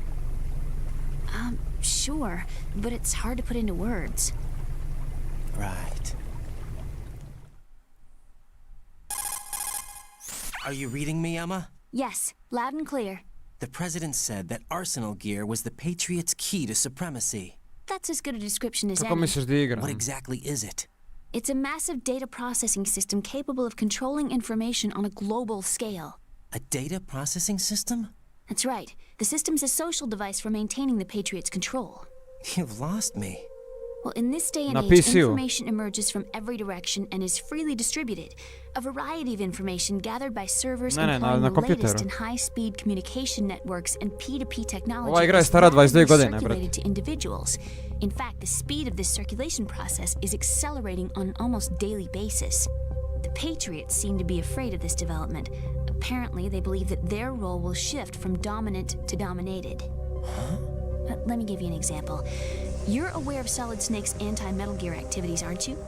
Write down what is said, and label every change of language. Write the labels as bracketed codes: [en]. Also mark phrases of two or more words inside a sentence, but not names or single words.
[en] Sure, but it's hard to put into words. Right. Are you reading me, Emma? Yes, loud and clear. The President said that Arsenal Gear was the Patriots' key to supremacy. That's as good a description as [hr] Kako [en] any. [hr] misliš da igram? [en] What exactly is it? It's a massive data processing system capable of controlling information on a global scale. A data processing system? That's right. The system's a social device for maintaining the Patriots' control. You've lost me. Well, in this day and [hr] Na [en] age, [hr] PC-u. [en] information emerges from every direction and is freely distributed. A variety of information gathered by servers [hr] Ne, ne, [en] employing [hr] na [en] the latest [hr] kompjuteru. [en] in high-speed communication networks and P2P technology [hr] Ova igra je [en] is [hr] stara 22 [en] rapidly [hr] godine, [en] circulated [hr] brate. [en] to individuals. In fact, the speed of this circulation process is accelerating on an almost daily basis. The Patriots seem to be afraid of this development. Apparently, they believe that their role will shift from dominant to dominated. Huh? Let me give you an example. You're aware of Solid Snake's anti-Metal Gear activities, aren't you?